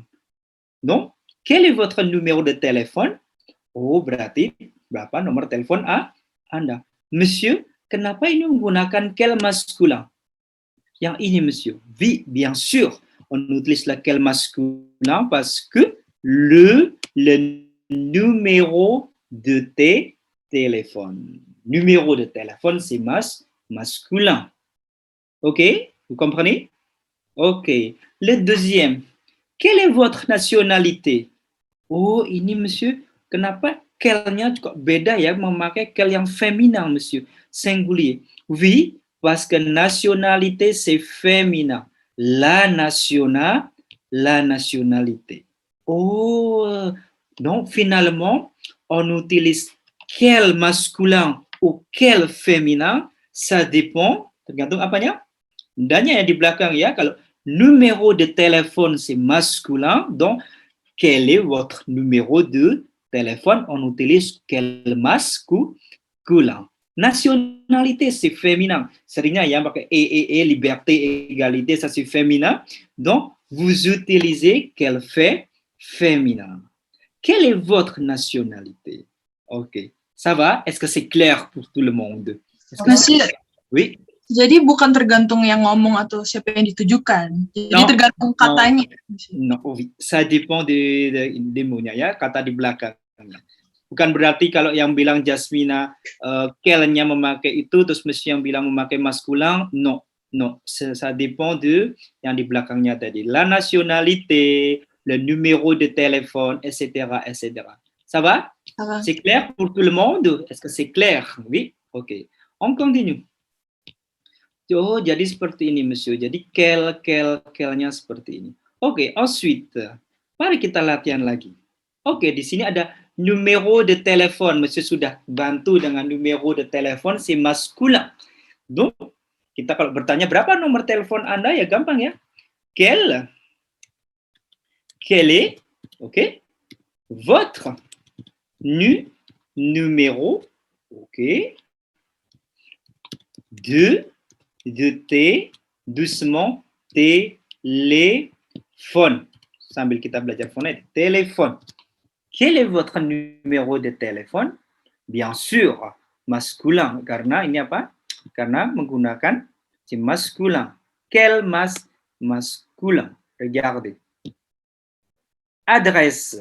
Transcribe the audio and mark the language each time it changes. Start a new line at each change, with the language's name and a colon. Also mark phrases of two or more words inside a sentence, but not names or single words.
French: Donc, quel est votre numéro de téléphone?
Indonesian: Oh, berarti berapa nomor telepon Anda? Monsieur, kenapa ini menggunakan
French: quel masculin?
Indonesian: Yang ini,
French: monsieur. Oui, bien sûr. On utilise la quel masculin parce que le numéro de téléphone. Numéro de téléphone, c'est masculin. Ok? Vous comprenez? Ok. Le deuxième. Quelle est votre nationalité?
Indonesian: Oh, ini monsieur. Kenapa quel-nya juga beda ya, memakai quel yang féminin, monsieur.
French: Singulier. Oui, parce que nationalité, c'est féminin. La nationalité. Oh, donc finalement, on utilise quel masculin ou quel féminin, ça dépend,
Indonesian: tergantung apanya? Danya yang di belakang ya, kalau
French: numéro de téléphone c'est masculin, donc quel est votre numéro de téléphone? On utilise quel masculin. Nationalité, c'est féminin.
Indonesian: Seringnya ya pakai
French: liberté, égalité, ça c'est féminin. Donc, vous utilisez quel fait féminin. Quelle est votre nationalité? Ok, ça va? Est-ce que c'est clair pour tout le monde?
Indonesian: Masih,
French: Oui.
Indonesian: jadi bukan tergantung yang ngomong atau siapa yang ditujukan. Jadi
French: Non.
Indonesian: tergantung katanya.
French: Non, oui. Ça dépend des mots-nya
Indonesian: ya, kata di belakangnya. Bukan berarti kalau yang bilang Jasmina qu'elle-nya memakai itu, terus mesti yang bilang memakai masculin.
French: Non, non. Ça dépend de
Indonesian: yang di belakangnya tadi.
French: La nationalité, le numéro de téléphone, etc., etc. Ça va? Ça va. C'est clair pour tout le monde? Est-ce que c'est clair? Oui? Ok. On continue.
Indonesian: Oh, jadi seperti ini, monsieur. Jadi kel-nya seperti ini. Oke, ensuite, mari kita latihan lagi. Oke, di sini ada
French: numéro de téléphone.
Indonesian: Monsieur sudah bantu dengan
French: numéro de téléphone, c'est masculin. Donc,
Indonesian: kita kalau bertanya berapa nomor telepon Anda, ya gampang ya.
French: Quel est, ok, votre numéro, ok, de T, doucement, téléphone.
Indonesian: Sambil kita belajar fonet,
French: téléphone. Quel est votre numéro de téléphone? Bien sûr, masculin.
Indonesian: Karena ini apa? Karena menggunakan si masculin.
French: Quel masculin? Regardez. Adresse.